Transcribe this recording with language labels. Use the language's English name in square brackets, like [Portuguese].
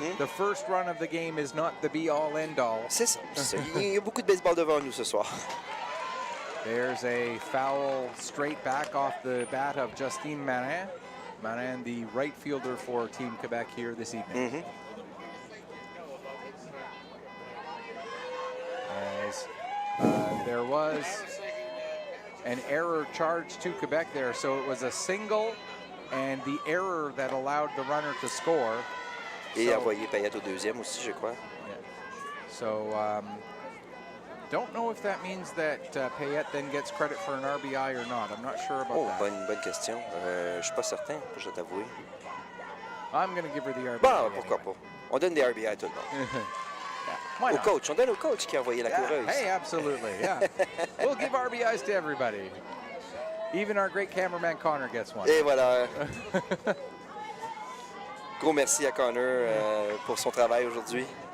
[English] The first run of the game is not the be-all, end-all. [French] C'est ça. Il y a beaucoup de baseball devant nous ce soir. [English] There's a foul straight back off the bat of Justine Marin. Marin, the right fielder for Team Quebec here this evening. As there was an error charged to Quebec there, so it was a single and the error that allowed the runner to score. [French] Et envoyé Payette au deuxième aussi, je crois. [English] Yeah. So, don't know if that means that Payette then gets credit for an RBI or not. I'm not sure about that. [French] Bonne question. Je suis pas certain, je dois t'avouer. [English] I'm going to give her the RBI. [French] Bon, pourquoi pas. On donne des RBI à tout le monde. [English] Why [French] Au [English] not? [French] coach, on donne au coach qui a envoyé la coureuse. [English] Hey, absolutely, yeah. We'll give RBIs to everybody. Even our great cameraman Connor gets one. [French] Et voilà. Gros merci à Connor pour son travail aujourd'hui.